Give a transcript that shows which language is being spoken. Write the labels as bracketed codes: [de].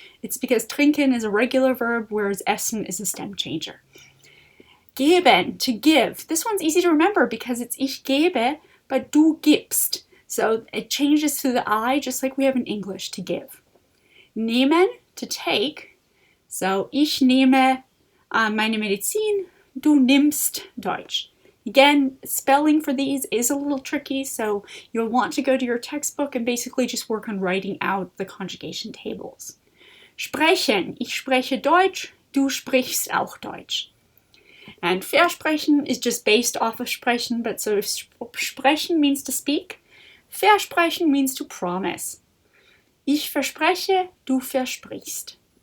[en] It's because trinken is a regular verb, whereas essen is a stem changer. Geben, to give. This one's easy to remember because it's [de] ich gebe, [en] but [de] du gibst. [en] So it changes to the I, just like we have in English, to give. Nehmen, to take. [de] So, ich nehme meine Medizin, du nimmst Deutsch. [en] Again, spelling for these is a little tricky, so you'll want to go to your textbook and basically just work on writing out the conjugation tables. [de] Sprechen. Ich spreche Deutsch, du sprichst auch Deutsch. [en] And versprechen is just based off of sprechen, but so if sprechen means to speak, versprechen means to promise. [de] Ich verspreche, du versprichst.